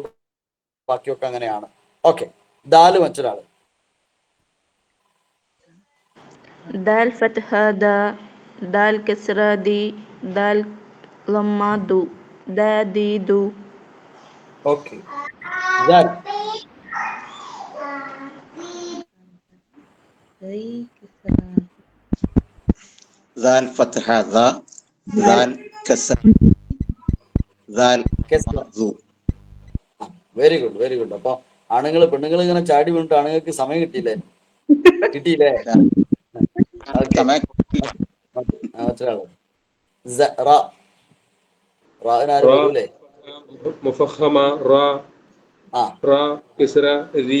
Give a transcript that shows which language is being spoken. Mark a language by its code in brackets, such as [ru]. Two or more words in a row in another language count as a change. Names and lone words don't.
[ml] ബാക്കിയൊക്കെ അങ്ങനെയാണ്. ഓക്കെ, ദാല് മറ്റൊരാള്. [ar] دال فتحة دَ، دال كسرة دِ، دال ضمة دُ، دَ دِ دُ. [ml] ഓക്കെ. ദാൽ [ar] ذال فتح ذا، ذال كسر ذال ذو. [en] very good, very good. [ml] അപ്പൊ ആണുങ്ങൾ പെണ്ണുങ്ങൾ ഇങ്ങനെ ചാടി വീണിട്ട് ആണുങ്ങൾക്ക് സമയം കിട്ടിയില്ലേ? കിട്ടിയില്ലേ? മറ്റൊരാള് വരൂലേ? [ar] مفخمة ر، ر كسرة رِ,